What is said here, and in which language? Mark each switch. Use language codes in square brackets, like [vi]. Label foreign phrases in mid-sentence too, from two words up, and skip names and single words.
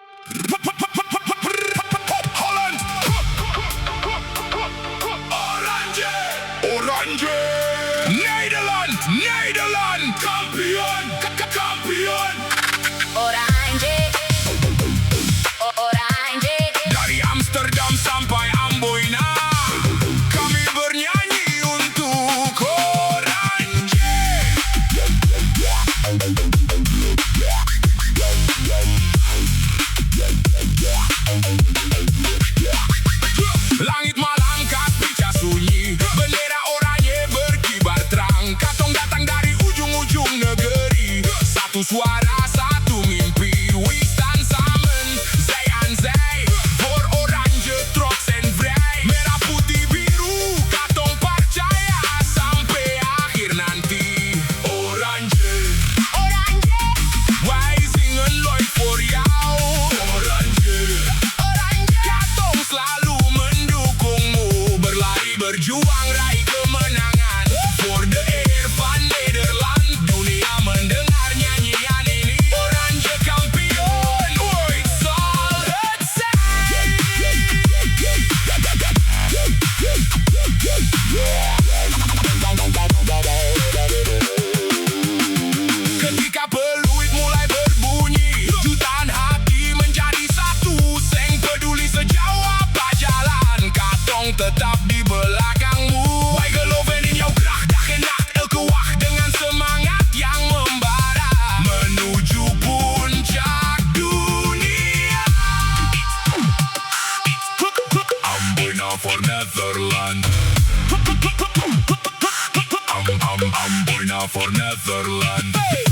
[nl] Holland. Oranje. Nederland. Kampioen. Kampioen. Oranje. Oranje. [id] Dari Amsterdam sampai Amboina, kami bernyanyi untuk Oranje. Langit malam kaspica sunyi, bendera oranye berkibar terang. [abs] Katong datang dari ujung-ujung negeri, satu suara, satu mimpi. [nl] We stand samen, zij aan zij, voor Oranje trots en vrij. [abs] Merah putih biru, katong percaya sampai akhir nanti. [nl] Oranje, Oranje. wij zingen nooit voor jou. Oranje, Oranje. [abs] katong selalu mendukungmu, berlari berjuang raih kemenangan. [nl] Voor de eer van Nederland, [id] dunia mendengar nyanyian ini. [nl] Oranje kampioen, ooit zal het zijn. [id] Ketika peluit mulai berbunyi, jutaan hati menjadi satu. [abs] Seng peduli sejauh apa jalan, katong tetap di belakangmu. [nl] Wij geloven in jouw kracht, dag en nacht, elke wacht [id] dengan semangat yang membara, menuju puncak dunia. [nl] Amboina voor Nederland. Amboina voor Nederland.